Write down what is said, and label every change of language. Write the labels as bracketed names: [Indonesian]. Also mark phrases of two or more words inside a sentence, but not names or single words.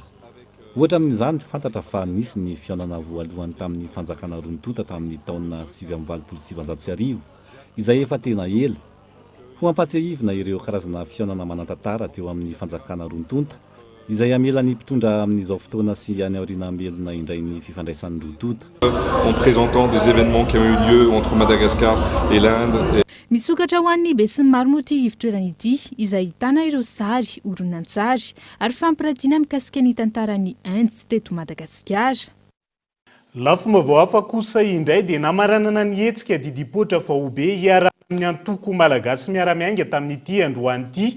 [Malagasy] Ohatra amin'izany fantatra fa nisy ny fiaonana voalohany tamin'ny fanjakana Rontonta tamin'ny taona 1970 izay efa tena ela. Ho ampatsiahivina ireo karazana fiaonana manantantara teo amin'ny fanjakana Rontonta izay amela ny mpitondra amin'izao fotoana sy any aoriana amelona indray ny fifandraisan'ny Rontonta. [French] En présentant des événements qui ont eu lieu entre Madagascar et l'Inde. [Malagasy] Misokatra ho an'ny be sy ny maro moa ity ivitoerana ity izay ahitana ireo sary, horonan-tsary ary fampiratiana mikasika ny tantaran'ny Inde sy teto Madagasikara. Lafombaovao hafa kosa indray dia namaranana ny hetsika didipoitra vahobe hiarahana amin'ny antoko malagasy miara-miainga tamin'ity androany ity.